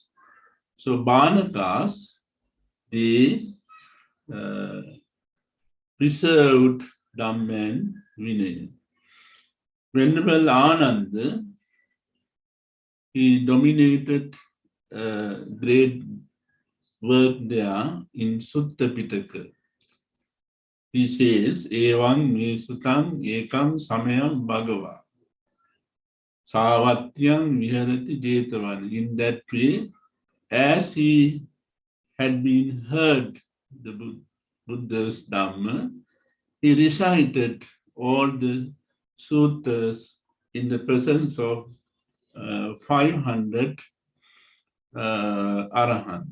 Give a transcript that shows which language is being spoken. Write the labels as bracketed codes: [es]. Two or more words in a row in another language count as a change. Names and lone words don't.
[en] So Bhanakas, they preserved Dhamma and Vinaya. Venerable Ananda, he dominated great work there in Sutta Pitaka. He says, [pi] Evang me sutam ekam samayam bhagava. Savatyam viharati jetavan. [en] In that way, as he had been heard the Buddha's Dhamma, he recited all the suttas in the presence of 500 Arahant.